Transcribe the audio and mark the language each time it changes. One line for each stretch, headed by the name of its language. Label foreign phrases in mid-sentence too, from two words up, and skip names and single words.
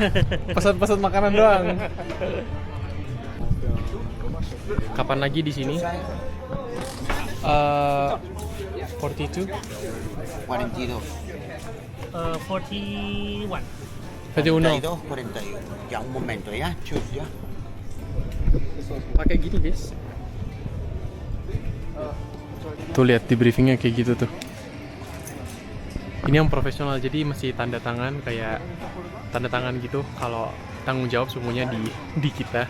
Indonesian: Pesan-pesan makanan doang. Kapan lagi di sini? 42? 42. 41. 41. 42. Ya,
Spanish: un momento
Indonesian: ya. Chus ya. Pakai gini guys. Tuh lihat di briefingnya kayak gitu tuh. Ini yang profesional, jadi masih tanda tangan kayak tanda tangan gitu kalau tanggung jawab semuanya di kita.